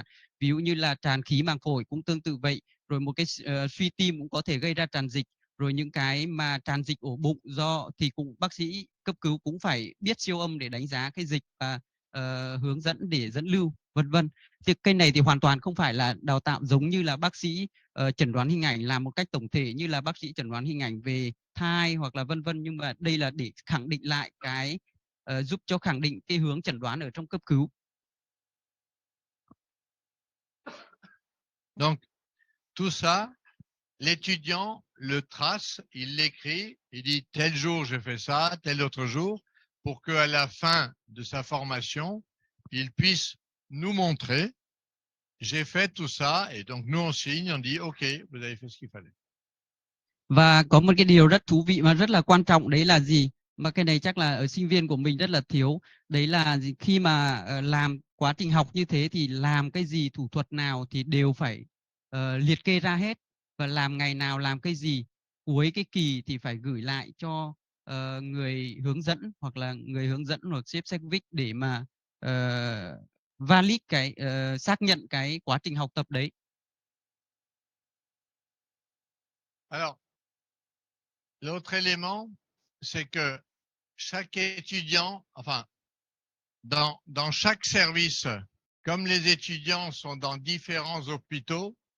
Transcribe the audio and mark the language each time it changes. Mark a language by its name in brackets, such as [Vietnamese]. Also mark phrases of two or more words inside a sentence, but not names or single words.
[Vietnamese] Ví dụ như là tràn khí màng phổi cũng tương tự vậy, rồi một cái suy tim cũng có thể gây ra tràn dịch, rồi những cái mà tràn dịch ổ bụng thì cũng bác sĩ cấp cứu cũng phải biết siêu âm để đánh giá cái dịch và hướng dẫn để dẫn lưu, vân vân. Thì cái này thì hoàn toàn không phải là đào tạo giống như là bác sĩ chẩn đoán hình ảnh làm một cách tổng thể như là bác sĩ chẩn đoán hình ảnh về thai hoặc là vân vân, nhưng mà đây là để khẳng định lại cái giúp cho khẳng định cái hướng chẩn đoán ở trong cấp cứu. [French] Donc, tout ça, l'étudiant le trace, il l'écrit, il dit tel jour je fais ça, tel autre jour, pour qu'à la fin de sa formation, il puisse nous montrer, j'ai fait tout ça, et donc nous on signe, on dit ok, vous avez fait ce qu'il fallait. [Vietnamese] Và có một cái điều rất thú vị mà rất là quan trọng, đấy là gì? Mà cái này chắc là ở sinh viên của mình rất là thiếu. Đấy là gì? Khi mà làm quá trình học như thế thì làm cái gì, thủ thuật nào thì đều phải liệt kê ra hết, và làm ngày nào làm cái gì. Cuối cái kỳ thì phải gửi lại cho người hướng dẫn hoặc sếp Sekvic để mà valid xác nhận cái quá trình học tập đấy. [French] Alors, l'autre élément, c'est que chaque étudiant, enfin, dans chaque service, comme les étudiants sont dans différents hôpitaux,